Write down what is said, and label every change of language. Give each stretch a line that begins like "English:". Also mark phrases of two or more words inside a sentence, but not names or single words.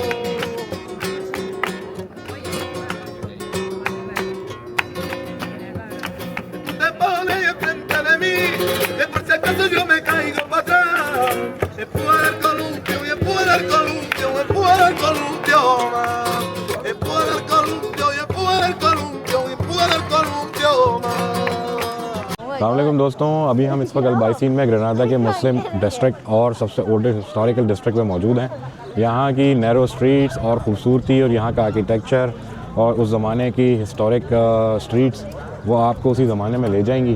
Spanish: Te pones enfrente de mí, que por si acaso yo me caigo para atrás. Empuja el columpio, y empuja el columpio, empuja el columpio, más. Empuja el columpio, y empuja el columpio, empuja el columpio, más.
Hindi: अस्सलामुअलैकुम दोस्तों, अभी हम इस वक्त अल्बाइसीन में ग्रेनाडा के
English: Muslim district
Hindi: और सबसे
English: oldest historical district
Hindi: में मौजूद हैं। यहाँ की
English: narrow streets
Hindi: और ख़ूबसूरती और यहाँ का आर्किटेक्चर और उस ज़माने की
English: historic streets
Hindi: वो आपको उसी ज़माने में ले जाएंगी।